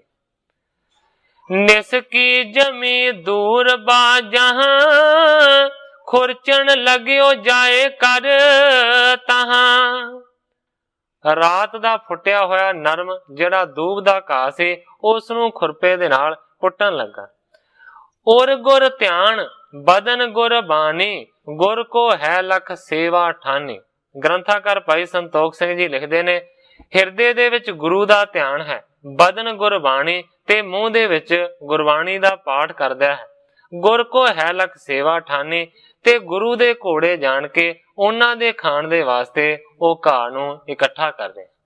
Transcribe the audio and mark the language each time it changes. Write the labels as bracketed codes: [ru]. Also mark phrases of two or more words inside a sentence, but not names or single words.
[bra] निस की जमी दूर बा जहां, खुरचन लग्यो जाए कर तहां। [pa] ਰਾਤ ਦਾ ਫੁੱਟਿਆ ਹੋਇਆ ਨਰਮ ਜਿਹੜਾ ਦੂਬ ਦਾ ਘਾਹ ਸੀ ਉਸ ਨੂੰ ਖੁਰਪੇ ਦੇ ਨਾਲ ਪੁੱਟਣ ਲੱਗਾ। [bra] उर गुर ध्यान बदन गुर बानी, गुर को है लख सेवा ठानी। [pa] ਗ੍ਰੰਥਾਕਾਰ ਭਾਈ ਸੰਤੋਖ ਸਿੰਘ ਜੀ ਲਿਖਤੇ ਨੇ ਹਿਰਦੇ ਦੇ ਵਿਚ ਗੁਰੂ ਦਾ ਧਿਆਨ ਹੈ, ਬਦਨ ਗੁਰਬਾਣੀ ਤੇ ਮੂੰਹ ਦੇ ਵਿਚ ਗੁਰਬਾਣੀ ਦਾ ਪਾਠ ਕਰਦਾ ਹੈ। [bra] गुर को है लख सेवा ठानी [pa] ਤੇ ਗੁਰੂ ਦੇ ਘੋੜੇ ਜਾਨ ਕੇ ਉਨ੍ਹਾਂ ਦੇ ਖਾਣ ਦੇ ਵਾਸਤੇ ਓ ਘਾਹ ਨੂੰ ਇਕੱਠਾ ਕਰਦੇ।